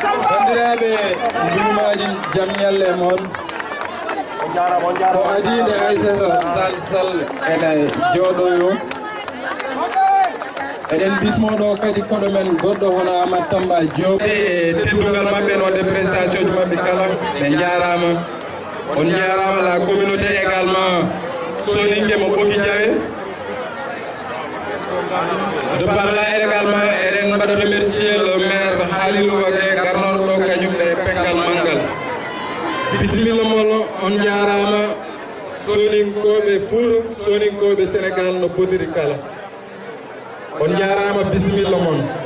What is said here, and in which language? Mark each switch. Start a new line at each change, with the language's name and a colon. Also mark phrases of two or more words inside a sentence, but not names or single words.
Fula: Bandiraɓe, ndumaji jam ñalle moon. Ko adide Aissatou Tall Sall ene jooɗoyo. Eɗen bismo ɗo kadi koɗo men goɗɗo hono Amadou Tamba Diop. E teddungal maɓɓe noon,
French: de prestation
Fula: ji maɓɓe kala, ɓe jarama. On jarama
French: la communauté également,
Fula: soninke mo Boki Diawe.
French: De par là également,
Fula: eɗen mbaɗa
French: remercier le maire
Fula: Halilou Wagué, garnoɗo ɗo kañum e pengal mangal. Bisimilla mol, on jarama, soninkoɓe Fouta, soninkoɓe Sénégal no potiri kala. On jarama, bisimilla mon.